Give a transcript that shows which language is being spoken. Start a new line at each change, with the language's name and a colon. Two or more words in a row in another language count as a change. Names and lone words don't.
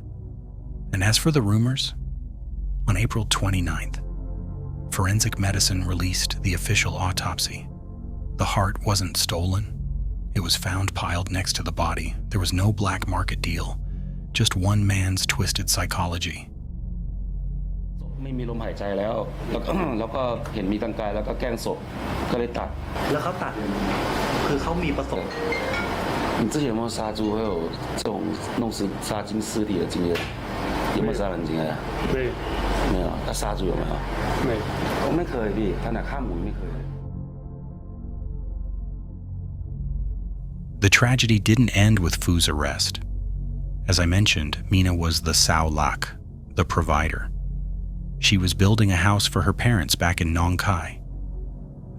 English: And as for the rumors, on April 29th, forensic medicine released the official autopsy. The heart wasn't stolen. It was found piled next to the body. There was no black market deal, just one man's twisted psychology.
Thai: ไม่มีลมหายใจแล้วแล้วก็เห็นมีกางกายแล้วก็แกล้งศพก็เลยตัดแล้วเขาตัดคือเขามีประสบ
Chinese: 你之前有没有杀猪会有这种弄死杀精尸体的经验有没有杀人经验没有没有他杀猪有没有没有我
Thai: ไม่เคยพี่ขนาดฆ่าหมูไม่เคย
English: The tragedy didn't end with Fu's arrest. As I mentioned, Mina was the Sao Lak, the provider. She was building a house for her parents back in Nong Khai.